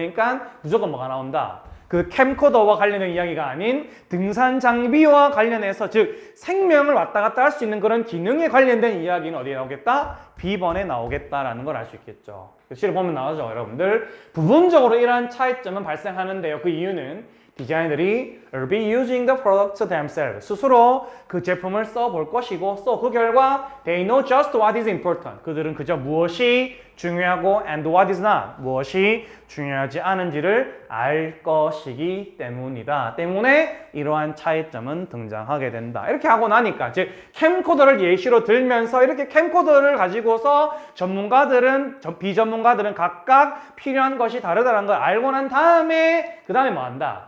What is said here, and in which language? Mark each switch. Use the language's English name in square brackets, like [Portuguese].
[Korean] 그러니까 무조건 뭐가 나온다? 그 캠코더와 관련된 이야기가 아닌 등산 장비와 관련해서 즉 생명을 왔다 갔다 할 수 있는 그런 기능에 관련된 이야기는 어디에 나오겠다? B번에 나오겠다라는 걸 알 수 있겠죠. 시를 보면 나오죠, 여러분들. 부분적으로 이러한 차이점은 발생하는데요. 그 이유는 디자이너들이 [English] will be using the products themselves. [Korean] 스스로 그 제품을 써볼 것이고, 그 결과 [English] they know just what is important. [Korean] 그들은 그저 무엇이 중요하고 [English] and what is not. [Korean] 무엇이 중요하지 않은지를 알 것이기 때문이다. 때문에 이러한 차이점은 등장하게 된다. 이렇게 하고 나니까 즉 캠코더를 예시로 들면서 이렇게 캠코더를 가지고서 전문가들은 비전문가들은 각각 필요한 것이 다르다는 걸 알고 난 다음에 그 다음에 뭐 한다?